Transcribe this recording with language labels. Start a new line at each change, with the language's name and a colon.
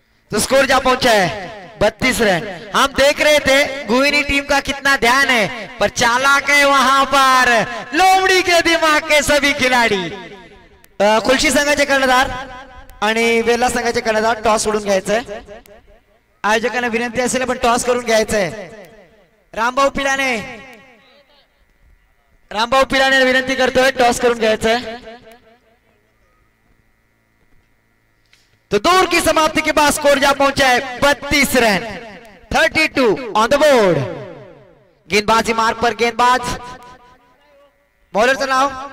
Hindi: तो स्कोर जा पहुंचा है 32 रन। हम देख रहे थे गुइनी टीम का कितना ध्यान है, पर चालाक है वहां पर लोमड़ी के दिमाग के सभी खिलाड़ी।
Marathi: खुलशी संघाचे कर्णधार आणि वेल्ला संघाचे कर्णधार टॉस सोडून घ्यायचंय। आयोजकांना विनंती असेल पण टॉस करून घ्यायचंय। रामभाऊ पिलाने विनंती करतोय टॉस करून घ्यायचंय।
Hindi: तो दौर की समाप्ति के बाद स्कोर जा पहुंचा है 32 रन, 32 ऑन द बोर्ड। गेंदबाजी मार्ग पर गेंदबाज, बॉलर चलाओ।